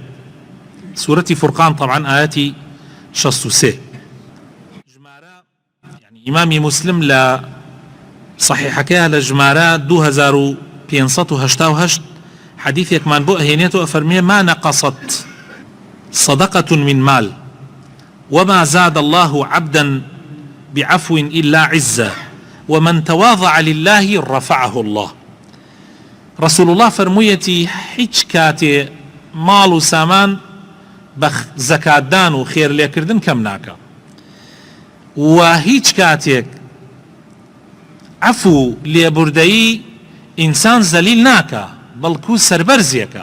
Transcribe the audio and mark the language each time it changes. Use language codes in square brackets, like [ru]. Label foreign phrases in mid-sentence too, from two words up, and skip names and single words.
[ckb] سورەتی فرقان طبعا ئاەتی 63. ئیمامی مسلم لە صحیحەکەیە لە ژمارە 2588 حديثێکمان بۆ ئەهێنێت و ئەفەرمێ [ar] ما نقصت صدقة من مال وما زاد الله عبدا بعفو إلا عزة ومن تواضع لله رفعه الله. رسول الله [ckb] فرموویەتی هیچ کاتێ ماڵ و سامان بە زەکاتدان و خێر لێکردن کەم ناکە، و هیچ کاتێک عفو لێبوردەیی ئینسان زەلیل ناکە، بەڵکو سەربەرزیەکە.